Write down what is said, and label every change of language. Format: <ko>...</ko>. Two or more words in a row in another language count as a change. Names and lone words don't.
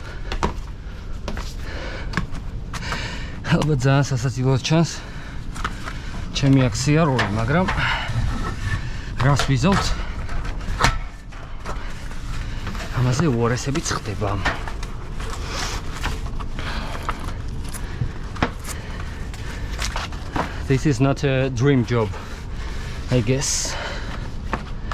<ka>ალბათ ძალიან სასაცილოდ ჩანს ჩემი აქცია-როლი, მაგრამ რას ვიზავთ? ამაზე უარესებიც ხდება.</ka> <en>This is not a dream job, I guess.</en>